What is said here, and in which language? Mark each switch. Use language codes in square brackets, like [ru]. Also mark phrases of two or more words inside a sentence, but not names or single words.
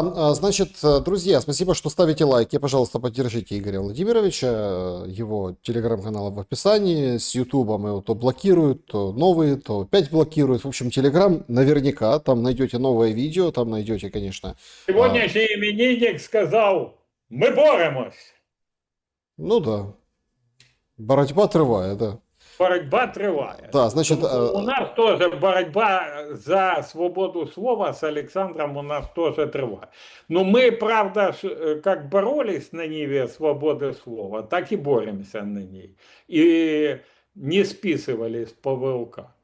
[ru] Значит, друзья, спасибо, что ставите лайки. Пожалуйста, поддержите Игоря Владимировича. Его телеграм-канал в описании. С Ютубом его то блокируют, то новые, то опять блокируют. В общем, телеграм наверняка. Там найдете новое видео, там найдете, конечно... Сегодняшний именинник сказал, мы боремось. Ну да. [uk] Боротьба триває, [ru] да. [uk] Борьба триває. [ru] Да, значит... У нас тоже борьба за свободу слова с Александром у нас тоже триває. Но мы, правда, как боролись на ниве свободы слова, так и боремся на ней. И не списывались по ВЛК.